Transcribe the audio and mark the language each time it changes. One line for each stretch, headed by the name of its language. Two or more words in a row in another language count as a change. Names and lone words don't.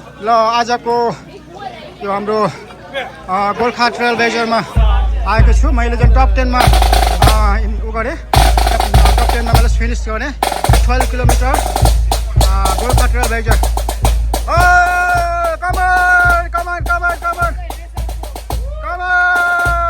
Nepali: आजको यो हाम्रो गोर्खा ट्रेल बेजरमा आएको छु। मैले जुन टप 10 मा उ गरेँ, टप 10 मा मैले फिनिस गरेँ 12 किलोमिटर गोर्खा ट्रेल बेजर।
English: कम on, come on, come on, come on, come on!